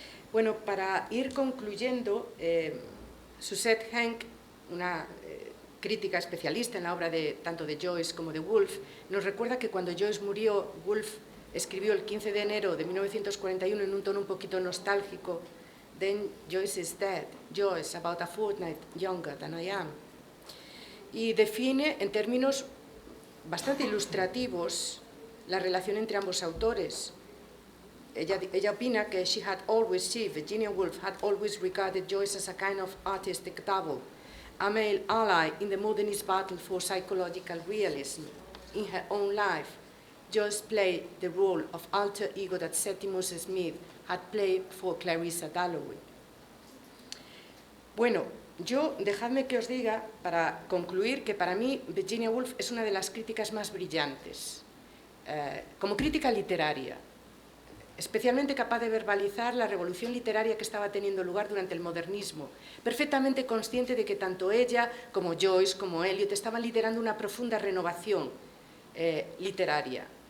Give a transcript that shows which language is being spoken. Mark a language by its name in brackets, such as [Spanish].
[Spanish] Bueno, para ir concluyendo, Suzette Henck, una crítica especialista en la obra tanto de Joyce como de Woolf, nos recuerda que cuando Joyce murió, Woolf escribió el 15 de enero de 1941 en un tono un poquito nostálgico: [English] Then Joyce is dead, Joyce, about a fortnight younger than I am. [Spanish] Y define en términos bastante ilustrativos la relación entre ambos autores. Ella opina que [English] Virginia Woolf had always regarded Joyce as a kind of artistic double, a male ally in the modernist battle for psychological realism. In her own life, Joyce played the role of alter ego that Septimus Smith had played for Clarissa Dalloway. [Spanish] Bueno, dejadme que os diga, para concluir, que para mí Virginia Woolf es una de las críticas más brillantes. Como crítica literaria, especialmente capaz de verbalizar la revolución literaria que estaba teniendo lugar durante el modernismo, perfectamente consciente de que tanto ella como Joyce como Eliot estaban liderando una profunda renovación literaria.